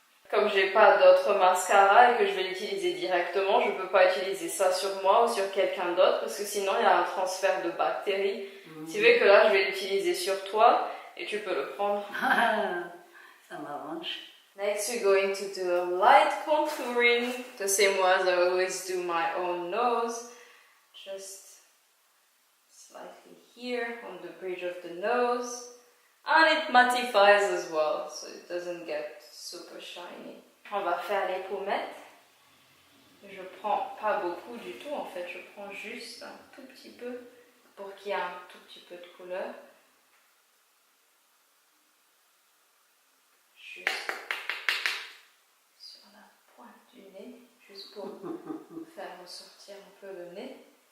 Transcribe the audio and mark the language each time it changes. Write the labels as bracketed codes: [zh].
[fr] Comme j'ai pas d'autre mascara et que je vais l'utiliser directement, je peux pas utiliser ça sur moi ou sur quelqu'un d'autre parce que sinon il y a un transfert de bactéries. C'est vrai que là je vais l'utiliser sur toi et tu peux le prendre. Ça m'arrange. [en] Next we're going to do a light contouring, the same way as I always do my own nose. Just slightly here on the bridge of the nose. And it mattifies as well, so it doesn't get super shiny. [fr] On va faire les pommettes. Je prends pas beaucoup du tout en fait, je prends juste un tout petit peu pour qu'il y ait un tout petit peu de couleur. Juste sur la pointe du nez, juste pour faire ressortir un peu le nez.